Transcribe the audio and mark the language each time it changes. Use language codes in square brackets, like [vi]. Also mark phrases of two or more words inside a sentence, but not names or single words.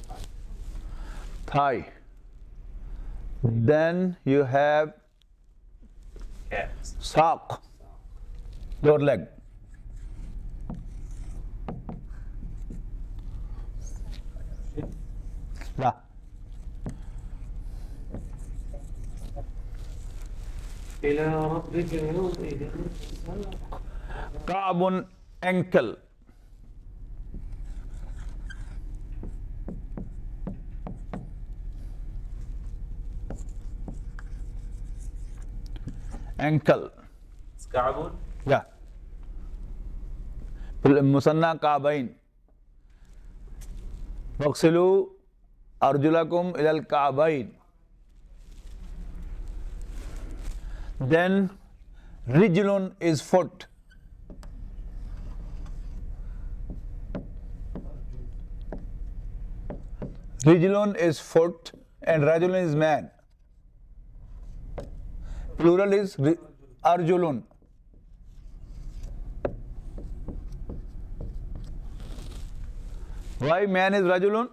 [en] Thigh. Then you have sock, your leg. Yeah. [ar] إلى ربك يومئذ المساق. [en] Ka'bun, ankle. Ankle. Ka'bun? [ar] Yeah. مثنى كعبين. واغسلوا أرجلكم إلى الكعبين. [en] Then rijlun is foot. Rijlun is foot and rajulun is man. Plural is arjulun. Why man is rajulun?